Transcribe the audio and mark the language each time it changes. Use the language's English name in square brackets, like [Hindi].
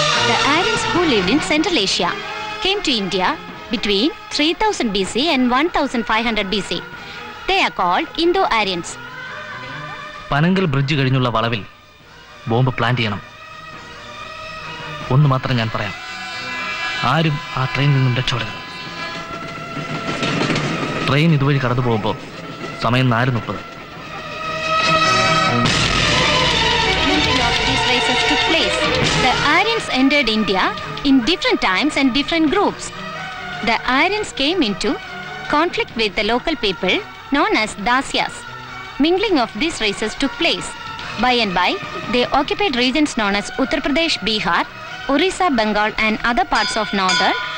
[English] The Aryans who lived in Central Asia came to India between 3000 BC and 1500 BC. They are called Indo-Aryans. [Malayalam] പനങ്കൽ bridge കഴിഞ്ഞുള്ള വളവിൽ bomb plant ചെയ്യണം. ഒന്ന് മാത്രം ഞാൻ പറയാം, ആരും ആ ട്രെയിനിൽ നിന്നും രക്ഷപ്പെടരുത്. ട്രെയിൻ ഇതുവഴി കടന്നു പോകുമ്പോൾ സമയം 4:30. [English] Of these races took place. The Aryans entered India in different times and different groups. The Aryans came into conflict with the local people known as Dasyas. Mingling of these races took place. By and by, they occupied regions known as Uttar Pradesh, Bihar, Orissa, Bengal and other parts of northern.